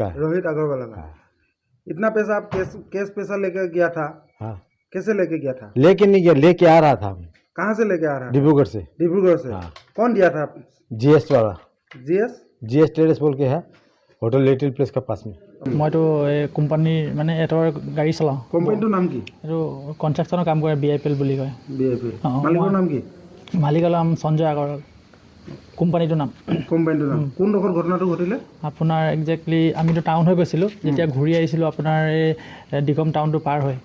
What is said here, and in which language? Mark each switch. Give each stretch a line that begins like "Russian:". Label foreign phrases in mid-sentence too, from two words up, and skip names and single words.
Hindi: रोहित अग्रवाल का। इतना पैसा आप कैश पैसा लेके गया था? हाँ। कैसे लेके गया था? लेके नहीं गया, लेके आ रहा था। कहाँ से लेके आ रहा है? डिब्रूगढ़ से। डिब्रूगढ़ से। हाँ। कौन दिया था? GS वाला। GS ट्रेडर्स बोल के है, होटल लिटिल प्लेस का पास में।
Assamese: মইতো এই কোম্পানী মানে এটাৰ গাড়ী চলাওঁ। কোম্পানীটোৰ নাম কি? এইটো কনষ্ট্ৰাকশ্যনৰ কাম কৰে, BIPL বুলি কয়। BIPL। অঁ, মালিকৰ নাম কি? মালিকৰ নাম সঞ্জয় আগৰৱাল। কোম্পানীটোৰ নাম কোনডোখৰ ঘটনাটো ঘটিলে? আপোনাৰ একজেক্টলি আমিতো টাউন হৈ গৈছিলোঁ, যেতিয়া ঘূৰি আহিছিলোঁ আপোনাৰ এই ডিকম টাউনটো পাৰ হৈ।